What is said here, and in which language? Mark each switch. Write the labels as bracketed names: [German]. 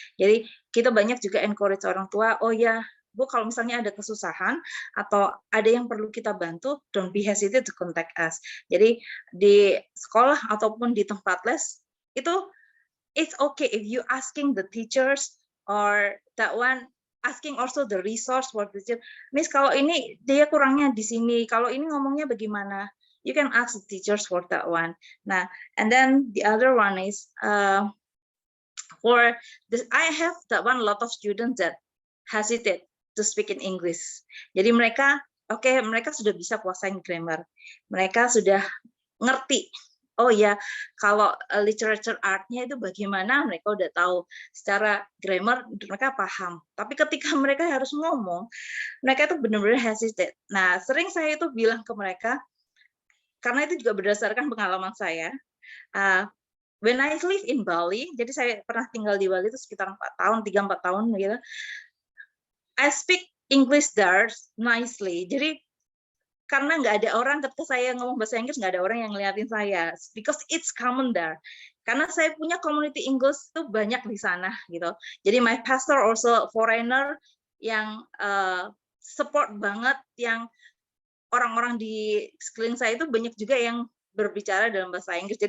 [Indonesian] Jadi kita banyak juga encourage orang tua, oh ya Bu, kalau misalnya ada kesusahan atau ada yang perlu kita bantu, [English] don't be hesitate to contact us. [Indonesian] Jadi di sekolah ataupun di tempat les, itu [English] it's okay if you asking the teachers or that one, asking also the resource for the teacher. [Indonesian] Miss, kalau ini dia kurangnya di sini, kalau ini ngomongnya bagaimana? [English] You can ask the teachers for that one. Nah, and then the other one is for this, I have that one lot of students that hesitate to speak in English. [Indonesian] Jadi mereka, mereka sudah bisa kuasain grammar. Mereka sudah ngerti. Oh ya, kalau literature art-nya itu bagaimana, mereka udah tahu. Secara grammar mereka paham. Tapi ketika mereka harus ngomong, mereka itu benar-benar hesitate. Nah, sering saya itu bilang ke mereka, karena itu juga berdasarkan pengalaman saya. [English] When I live in Bali, [Indonesian] jadi saya pernah tinggal di Bali itu sekitar 3-4 tahun gitu. [English] I speak English there nicely. [Indonesian] Jadi karena nggak ada orang ketika saya ngomong bahasa Inggris, nggak ada orang yang ngeliatin saya, [English] because it's common there. [Indonesian] Karena saya punya community English itu banyak di sana gitu. Jadi [English] my pastor also foreigner [Indonesian] yang support banget, yang orang-orang di sekeliling saya itu banyak juga yang berbicara dalam bahasa Inggris.